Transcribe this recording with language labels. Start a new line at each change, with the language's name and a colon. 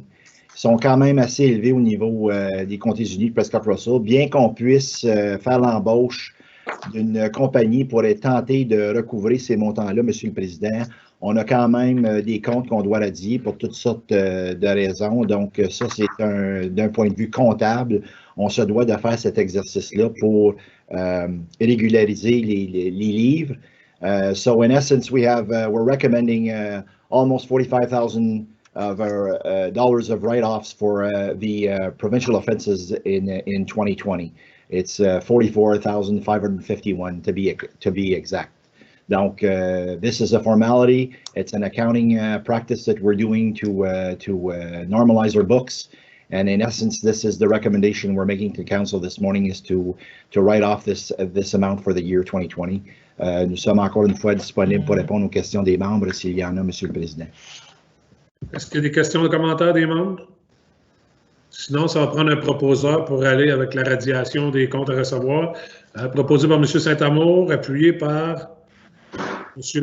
French: Ils sont quand même assez élevés au niveau des Comtés-Unis de Prescott-Russell, bien qu'on puisse faire l'embauche d'une compagnie pour tenter de recouvrer ces montants-là, M. le Président. On a quand même des comptes qu'on doit radier pour toutes sortes de raisons. Donc, ça, c'est d'un point de vue comptable. On se doit de faire cet exercice-là pour régulariser les livres.
English: So in essence, we're recommending almost $45,000 dollars of write-offs for the provincial offenses in 2020. It's 44,551 to be exact. Donc, this is a formality. It's an accounting practice that we're doing to normalize our books. And in essence, this is the recommendation we're making to council this morning is to write off this amount for the year 2020.
French: Nous sommes encore une fois disponibles pour répondre aux questions des membres s'il y en a, M. le Président. Est-ce qu'il y a des questions ou commentaires des membres? Sinon, ça va prendre un proposeur pour aller avec la radiation des comptes à recevoir. Proposé par M. Saint-Amour, appuyé par M.